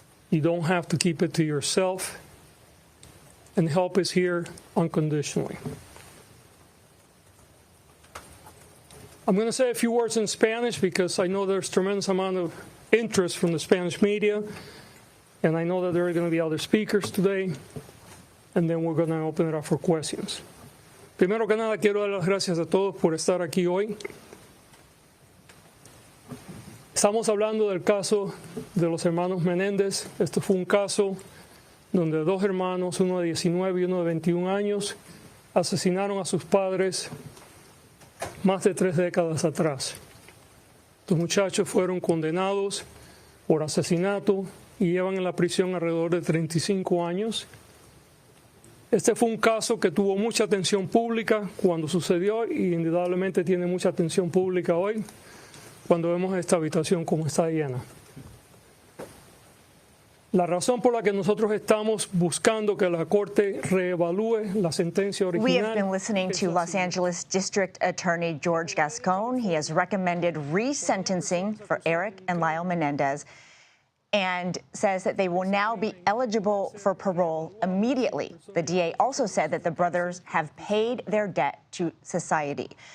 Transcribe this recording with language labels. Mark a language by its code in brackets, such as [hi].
[en] You don't have to keep it to yourself. And help is here unconditionally. I'm going to say a few words in Spanish because I know there's tremendous amount of interest from the Spanish media, and I know that there are going to be other speakers today, and then we're going to open it up for questions. [es] Primero que nada, quiero dar las gracias a todos por estar aquí hoy. Estamos hablando del caso de los hermanos Menendez. Este fue un caso donde dos hermanos, uno de 19 y uno de 21 años, asesinaron a sus padres más de 3 décadas atrás. Los muchachos fueron condenados por asesinato y llevan en la prisión alrededor de 35 años. Este fue un caso que tuvo mucha atención pública cuando sucedió y indudablemente tiene mucha atención pública hoy cuando vemos esta habitación como está llena. La razón por la que nosotros estamos buscando que la Corte reevalúe la sentencia original. [en] We have been listening to Los Angeles District Attorney George Gascon. He has recommended resentencing for Eric and Lyle Menendez and says that they will now be eligible for parole immediately. The DA also said that the brothers have paid their debt to society.